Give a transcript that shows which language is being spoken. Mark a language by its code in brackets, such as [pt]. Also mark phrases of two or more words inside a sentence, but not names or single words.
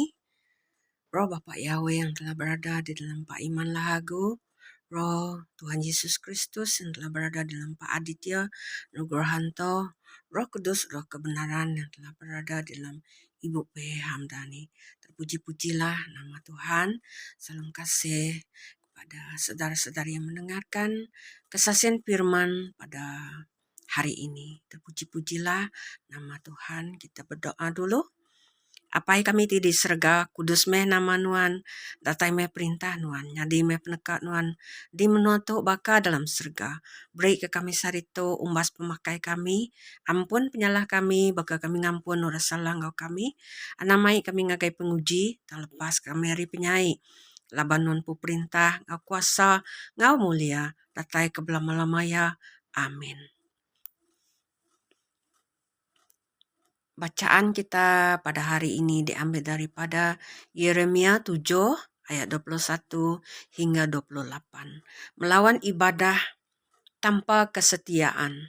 [id] Roh Bapak Yahweh yang telah berada di dalam Pak Iman Lahagu, Roh Tuhan Yesus Kristus yang telah berada di dalam Pak Aditya Nugrohanto, Roh Kudus, Roh Kebenaran yang telah berada di dalam Ibu P. Hamdani. Terpuji-pujilah nama Tuhan. Salam kasih kepada saudara-saudari yang mendengarkan kesaksian firman pada hari ini. Terpuji-pujilah nama Tuhan. Kita berdoa dulu. [iba] Apai kami ti serga kudus meh nama nuan, datai meh perintah nuan, nyadi meh penekat nuan, di menuatu baka dalam serga. Beri ke kami sarito umbas pemakai kami, ampun penyalah kami, baka kami ngampun ura salah ngau kami, anamai kami ngagai penguji, terlepas kami hari penyai. Laban nuan pu perintah, ngau kuasa, ngau mulia, datai kebelam-lamaya. Amin. [id] Bacaan kita pada hari ini diambil daripada Yeremia 7 ayat 21 hingga 28. Melawan ibadah tanpa kesetiaan.